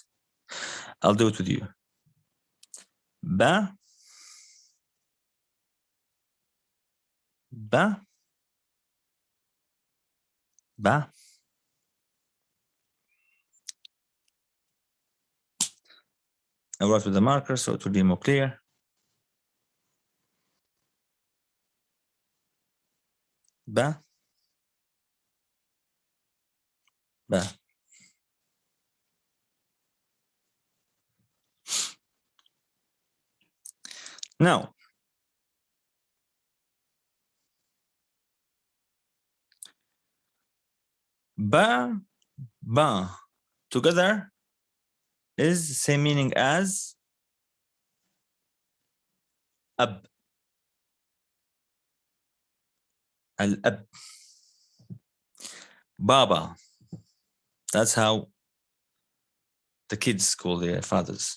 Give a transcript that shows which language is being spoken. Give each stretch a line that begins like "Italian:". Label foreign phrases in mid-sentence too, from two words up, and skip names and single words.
English: I'll do it with you. Ba, ba, ba. I'll write with the marker so it will be more clear. Ba, ba. Now, ba, ba together is the same meaning as ab. Al-ab. Baba. That's how the kids call their fathers.